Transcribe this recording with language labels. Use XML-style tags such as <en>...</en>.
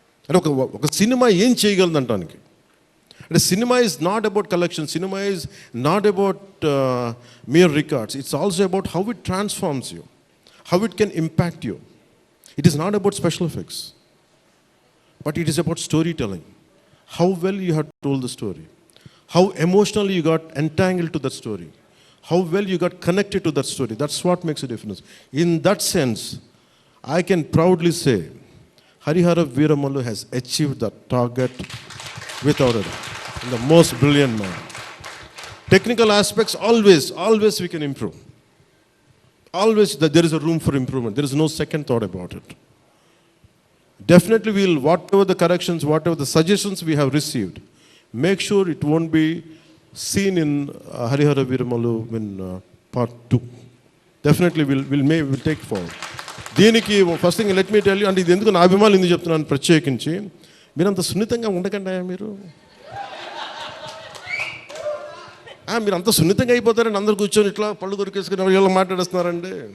<te>అంటే ఒక సినిమా ఏం చేయగలదు అంటానికి.</te> <en>అంటే cinema is not about collection, cinema is not about mere records, it's also about how it transforms you, how it can impact you. It is not about special effects, but it is about storytelling. How well you have told the story, how emotionally you got entangled to that story, how well you got connected to that story. That's what makes a difference. In that sense, I can proudly say Harihara Veeramallu has achieved that target without it. The most brilliant man. Technical aspects, always we can improve. Always there is a room for improvement. There is no second thought about it. Definitely we'll, whatever the corrections, whatever the suggestions we have received, make sure it won't be seen in Harihara Veeramallu in part 2. Definitely we'll take forward.</en> <te>దీనికి</te> <en>first thing let me tell you,</en> <te>అంటే ఇది ఎందుకు నా అభిమానులు ఎందుకు చెప్తున్నాను ప్రత్యేకించి, మీరంత సున్నితంగా ఉండకండి మీరు. మీరు అంత సున్నితంగా అయిపోతారండి, అందరు కూర్చొని ఇట్లా పళ్ళు దొరికేసుకుని వీళ్ళు మాట్లాడేస్తున్నారండి.</te>